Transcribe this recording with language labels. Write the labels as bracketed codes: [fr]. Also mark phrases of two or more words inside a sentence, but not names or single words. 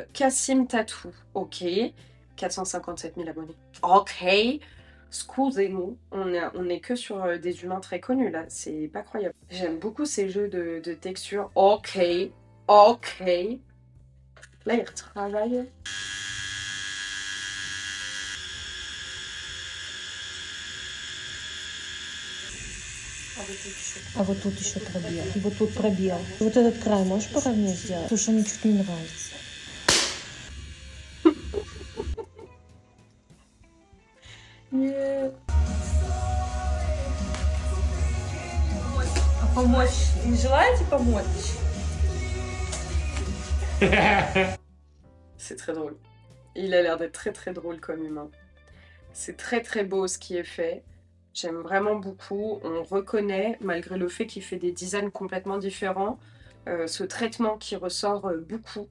[fr] Cassim Tattoo, ok. 457 000 abonnés. Ok. Excusez-moi, on est que sur des humains très connus là, c'est pas croyable. J'aime beaucoup ces jeux de texture. Ok. Ok. Là, il retravaille. [ru] А вот тут еще пробел. И вот тут пробел. Вот этот край можешь поровнее сделать? Слушай, мне чуть не нравится. Yeah. А помочь? Не желаете помочь? [fr] C'est très drôle. Il a l'air d'être très très drôle comme humain. C'est très très beau ce qui est fait. J'aime vraiment beaucoup. On reconnaît, malgré le fait qu'il fait des designs complètement différents, ce traitement qui ressort beaucoup.